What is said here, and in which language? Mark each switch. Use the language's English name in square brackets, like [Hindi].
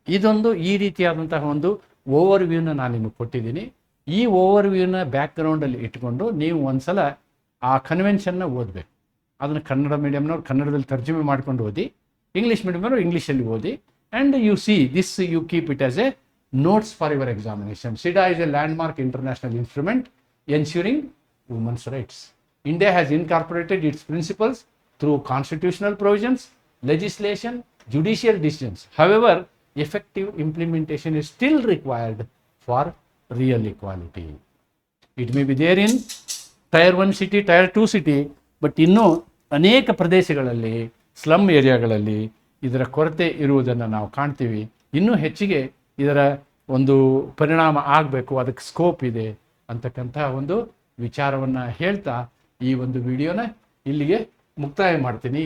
[Kannada] ಇದೊಂದು ಈ ರೀತಿಯಾದಂತಹ ಒಂದು ಓವರ್ ವ್ಯೂನ ನಾನು ನಿಮಗೆ ಕೊಟ್ಟಿದ್ದೀನಿ. ಈ ಓವರ್ ವ್ಯೂನ ಬ್ಯಾಕ್ಗ್ರೌಂಡಲ್ಲಿ ಇಟ್ಕೊಂಡು ನೀವು ಒಂದ್ಸಲ ಆ ಕನ್ವೆನ್ಷನ್ನ ಓದಬೇಕು. ಅದನ್ನು ಕನ್ನಡ ಮೀಡಿಯಮ್ನವ್ರು ಕನ್ನಡದಲ್ಲಿ ತರ್ಜುಮೆ ಮಾಡ್ಕೊಂಡು ಓದಿ, ಇಂಗ್ಲೀಷ್ ಮೀಡಿಯಮ್ನವರು ಇಂಗ್ಲೀಷಲ್ಲಿ ಓದಿ. [English] And you see this, you keep it as a notes for your examination. SIDA is a landmark international instrument ensuring women's rights. India has incorporated its principles through constitutional provisions, legislation, judicial decisions. However, effective implementation is still required for real equality. It may be there in Tier 1 city, Tier 2 city, but [Kannada] ಇನ್ನೂ ಅನೇಕ ಪ್ರದೇಶಗಳಲ್ಲಿ, slum ಏರಿಯಾಗಳಲ್ಲಿ ಇದರ ಕೊರತೆ ಇರುವುದನ್ನು ನಾವು ಕಾಣ್ತೀವಿ. ಇನ್ನೂ ಹೆಚ್ಚಿಗೆ ಇದರ ಒಂದು ಪರಿಣಾಮ ಆಗಬೇಕು, ಅದಕ್ಕೆ ಸ್ಕೋಪ್ ಇದೆ ಅಂತಕ್ಕಂಥ ಒಂದು ವಿಚಾರವನ್ನು ಹೇಳ್ತಾ ಈ ಒಂದು ವಿಡಿಯೋನ ಇಲ್ಲಿಗೆ ಮುಕ್ತಾಯ ಮಾಡ್ತೀನಿ.